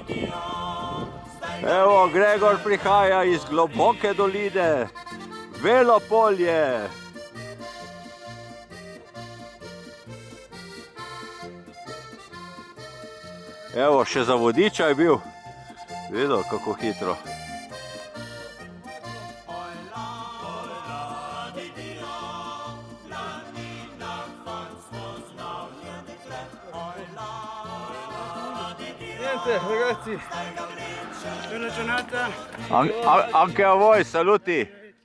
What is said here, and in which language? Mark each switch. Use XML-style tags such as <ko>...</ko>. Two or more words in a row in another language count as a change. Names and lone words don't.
<sl>Evo, Gregor prihaja iz globoke doline, Velo polje. Evo, še za vodiča je bil. Videl, kako hitro.</sl> <it>Niente, ragazzi. Buona giornata. Anche a voi, saluti.</it>